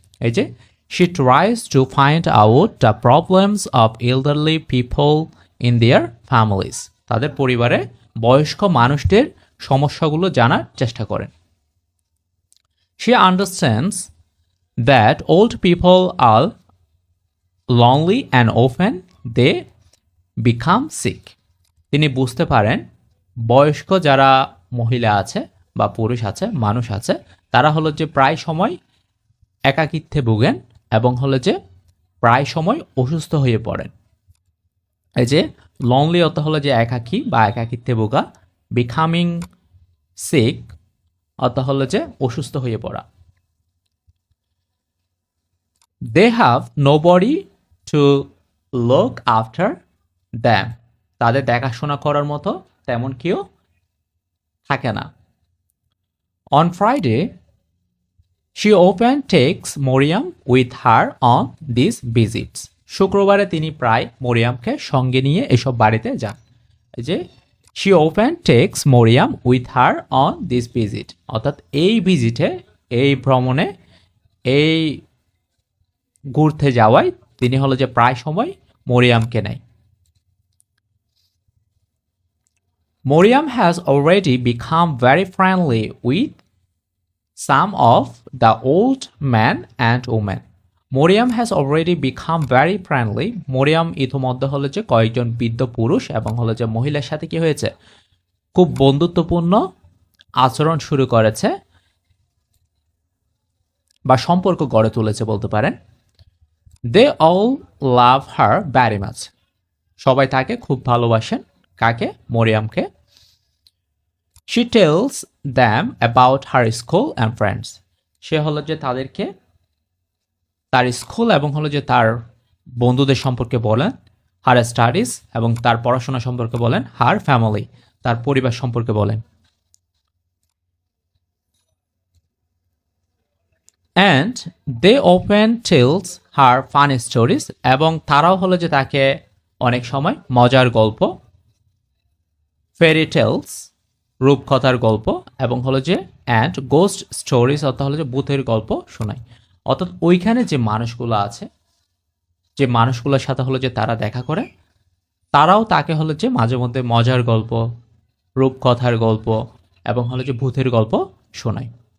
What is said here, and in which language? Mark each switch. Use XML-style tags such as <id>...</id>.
<bn>এই যে</bn> <en>she tries to find out the problems of elderly people in their families.</en> <bn>তাদের পরিবারে বয়স্ক মানুষদের সমস্যাগুলো জানার চেষ্টা করেন।</bn> <en>She understands that old people are lonely and often they become sick.</en> <bn>তিনি বুঝতে পারেন বয়স্ক যারা মহিলা আছে বা পুরুষ আছে, মানুষ আছে, তারা হলো যে প্রায় সময় একাকিত্বে ভোগেন এবং হলো যে প্রায় সময় অসুস্থ হয়ে পড়েন। এই যে লনলি অর্থ হলো যে একাকী বা একাকিত্বে ভোগা,</bn> <en>becoming sick</en> <bn>অর্থ হলো যে অসুস্থ হয়ে পড়া।</bn> <en>They have nobody to look after them.</en> <bn>তাদের দেখাশোনা করার মতো তেমন কেউ থাকে না।</bn> <en>On Friday, she often takes Moriam with her on these visits.</en> <bn>শুক্রবারে তিনি প্রায় মরিয়ামকে সঙ্গে নিয়ে এসব বাড়িতে যান। এই যে</bn> <en>she often takes Moriam with her on this visit,</en> <bn>অর্থাৎ এই ভিজিটে, এই ভ্রমণে, এই ঘুরতে যাওয়ায় তিনি হলো যে প্রায় সময় মরিয়ামকে নেয়।</bn> <en>Moriam has already become very friendly with some of the old men and women. Moriam has already become very friendly.</en> <bn>Moriam ইতিমধ্যে হলো যে কয়েকজন বৃদ্ধ পুরুষ এবং হলো যে মহিলার সাথে কি হয়েছে, খুব বন্ধুত্বপূর্ণ আচরণ শুরু করেছে বা সম্পর্ক গড়ে তুলেছে বলতে পারেন।</bn> <en>They all love her very much.</en> <bn>সবাই তাকে খুব ভালোবাসেন। কাকে? মরিয়ামকে।</bn> <en>She tells them about her school and friends.</en> <bn>সে হলো যে তাদেরকে তার স্কুল এবং হলো যে তার বন্ধুদের সম্পর্কে বলেন।</bn> <en>her studies</en> <bn>এবং তার পড়াশোনা সম্পর্কে বলেন।</bn> <en>her family,</en> <bn>তার পরিবার সম্পর্কে বলেন।</bn> <en>And they often tells her funny stories.</en> <bn>এবং তারাও হলো যে তাকে অনেক সময় মজার গল্প</bn> <en>fairy tales</en> <bn>রূপকথার গল্প, এবং হলো যে</bn> <en>and ghost stories</en> <bn>অর্থাৎ হলো যে ভূতের গল্প শোনায়। অর্থাৎ ওইখানে যে মানুষগুলো আছে, যে মানুষগুলোর সাথে হলো যে তারা দেখা করে, তারাও তাকে হলো যে মাঝে মধ্যে মজার গল্প, রূপকথার গল্প এবং হলো যে ভূতের গল্প শোনায়।</bn>